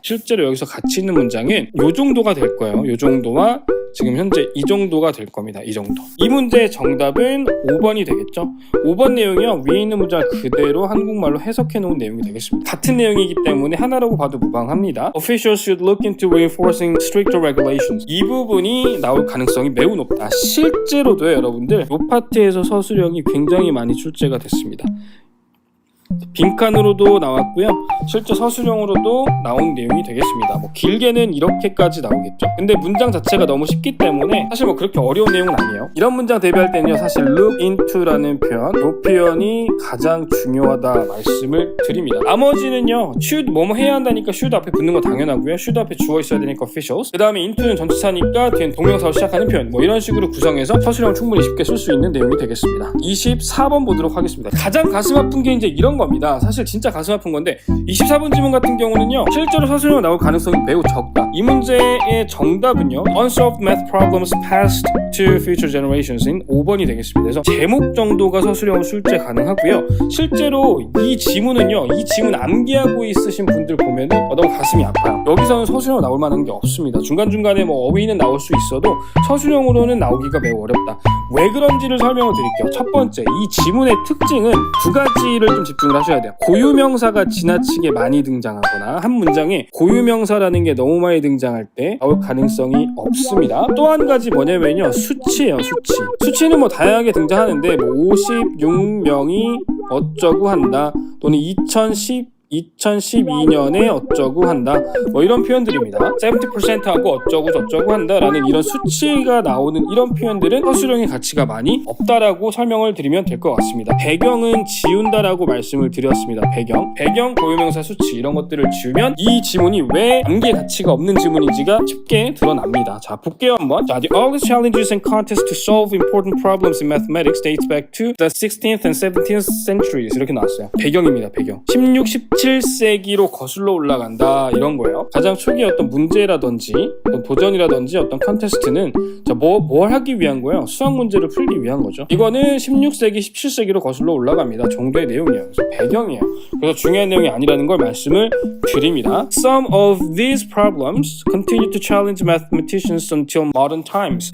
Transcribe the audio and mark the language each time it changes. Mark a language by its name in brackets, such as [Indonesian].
[Korean] 실제로 여기서 같이 있는 문장은 요 정도가 될 거예요. 요 정도와 지금 현재 이 정도가 될 겁니다. 이 정도. 이 문제의 정답은 5번이 되겠죠. 5번 내용이요, 위에 있는 문장을 그대로 한국말로 해석해 놓은 내용이 되겠습니다. 같은 내용이기 때문에 하나라고 봐도 무방합니다. [English] Officials should look into reinforcing stricter regulations. [Korean] 이 부분이 나올 가능성이 매우 높다. 실제로도요, 여러분들, 이 파트에서 서술형이 굉장히 많이 출제가 됐습니다. 빈칸으로도 나왔고요. 실제 서술형으로도 나온 내용이 되겠습니다. 뭐 길게는 이렇게까지 나오겠죠. 근데 문장 자체가 너무 쉽기 때문에 사실 뭐 그렇게 어려운 내용은 아니에요. 이런 문장 대비할 때는요, 사실 look into라는 표현, 이 표현이 가장 중요하다 말씀을 드립니다. 나머지는요, should 뭐뭐 해야 한다니까 should 앞에 붙는 거 당연하고요. should 앞에 주어 있어야 되니까 officials. 그 다음에 into는 전치사니까 뒤엔 동명사로 시작하는 표현, 뭐 이런 식으로 구성해서 서술형을 충분히 쉽게 쓸 수 있는 내용이 되겠습니다. 24번 보도록 하겠습니다. 가장 가슴 아픈 게 이제 이런 겁니다. 사실 진짜 가슴 아픈 건데 24번 지문 같은 경우는요, 실제로 서술형 나올 가능성이 매우 적다. 이 문제의 정답은요, [English] unsolved math problems passed to future generations [Korean] 인 5번이 되겠습니다. 그래서 제목 정도가 서술형 출제 가능하고요. 실제로 이 지문은요, 이 지문 암기하고 있으신 분들 보면은 너무 가슴이 아파요. 여기서는 서술형 나올 만한 게 없습니다. 중간중간에 뭐 어휘는 나올 수 있어도 서술형으로는 나오기가 매우 어렵다. 왜 그런지를 설명을 드릴게요. 첫 번째, 이 지문의 특징은 두 가지를 좀 집중을 하셔야 돼요. 고유명사가 지나치게 많이 등장하거나 한 문장에 고유명사라는 게 너무 많이 등장할 때 나올 가능성이 없습니다. 또 한 가지 뭐냐면요, 수치예요. 수치는 뭐 다양하게 등장하는데 뭐 56명이 어쩌고 한다, 또는 2012년에 어쩌고 한다, 뭐 이런 표현들입니다. 70%하고 어쩌고 저쩌고 한다라는 이런 수치가 나오는 이런 표현들은 서술형의 가치가 많이 없다라고 설명을 드리면 될 것 같습니다. 배경은 지운다라고 말씀을 드렸습니다. 배경, 고유명사, 수치 이런 것들을 지우면 이 지문이 왜 암기의 가치가 없는 지문인지가 쉽게 드러납니다. 자, 볼게요 한번. [English] 자, the earliest challenges and contests to solve important problems in mathematics dates back to the 16th and 17th centuries. [Korean] 이렇게 나왔어요. 배경입니다. 배경. 16, 17세기로 거슬러 올라간다, 이런 거예요. 가장 초기 어떤 문제라든지 어떤 도전이라든지 어떤 컨테스트는 자, 뭘 하기 위한 거예요? 수학 문제를 풀기 위한 거죠. 이거는 16세기, 17세기로 거슬러 올라갑니다 정도의 내용이에요. 그래서 배경이에요. 그래서 중요한 내용이 아니라는 걸 말씀을 드립니다. [English] Some of these problems continue to challenge mathematicians until modern times.